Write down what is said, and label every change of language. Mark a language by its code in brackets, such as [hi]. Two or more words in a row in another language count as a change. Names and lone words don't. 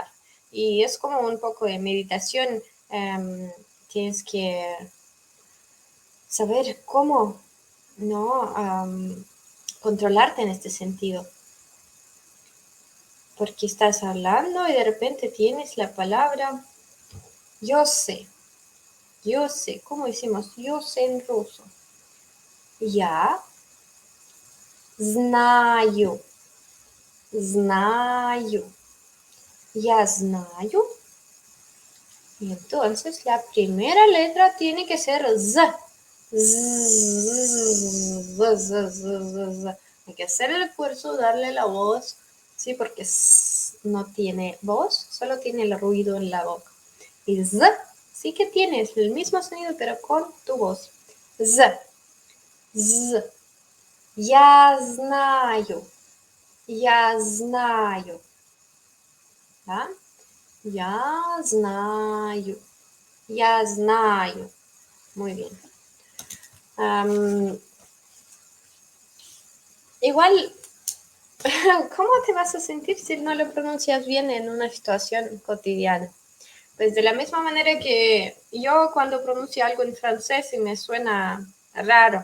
[es] Y es como un poco de meditación. Tienes que saber cómo, ¿no? Controlarte en este sentido. Porque estás hablando y de repente tienes la palabra yo sé, ¿cómo decimos? Yo sé en ruso. [ru] Я знаю, я знаю. [es] Y entonces la primera letra tiene que ser Z. Hay que hacer el esfuerzo, darle la voz, sí, porque no tiene voz, solo tiene el ruido en la boca. Y Z sí que tienes el mismo sonido, pero con tu voz. Z. [ru] Я знаю. Я знаю. ¿Ah? Я знаю. Я знаю. [es] Muy bien. Igual, ¿cómo te vas a sentir si no lo pronuncias bien en una situación cotidiana? Pues de la misma manera que yo cuando pronuncio algo en francés y me suena raro.